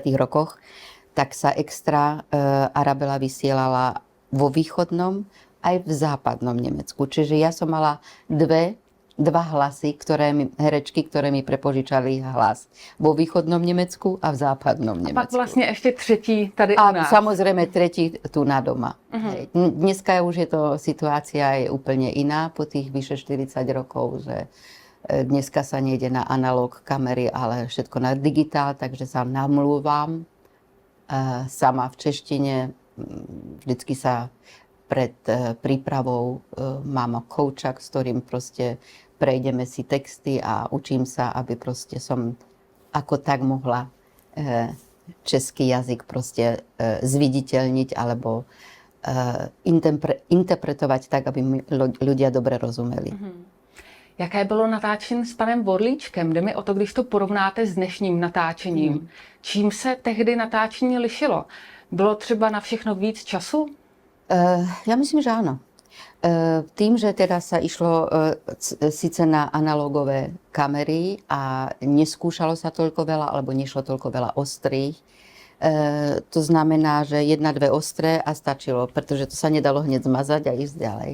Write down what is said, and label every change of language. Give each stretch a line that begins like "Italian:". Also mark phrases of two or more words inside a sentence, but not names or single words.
Slovak: rokoch, tak sa extra Arabela vysielala vo východnom aj v západnom Nemecku. Čiže ja som mala dva hlasy, herečky, ktoré mi prepožičali hlas. Vo východnom Nemecku a v západnom Nemecku. A
Czech: pak vlastně ještě třetí tady u A nás.
Slovak: samozrejme tretí tu na doma. Hej. Dneska už je to situácia je úplne iná po tých vyše 40 rokov, že dneska sa nejde na analóg kamery, ale všetko na digitál, takže sa namlúvam sama v češtine. Vždycky sa pred prípravou mám koučak, s ktorým proste prejdeme si texty a učím sa, aby proste som ako tak mohla český jazyk proste zviditeľniť alebo interpretovať tak, aby mi ľudia dobre rozumeli.
Czech: Jaké bylo natáčení s panem Vorlíčkem? Jde mi o to, když to porovnáte s dnešním natáčením. Čím se tehdy natáčení lišilo? Bylo třeba na všechno víc času?
Slovak: Ja myslím, že áno. Tým, že teda sa išlo síce na analógové kamery a neskúšalo sa toľko veľa, alebo nešlo toľko veľa ostrých, to znamená, že 1-2 ostré a stačilo, pretože to sa nedalo hneď zmazať a ísť ďalej.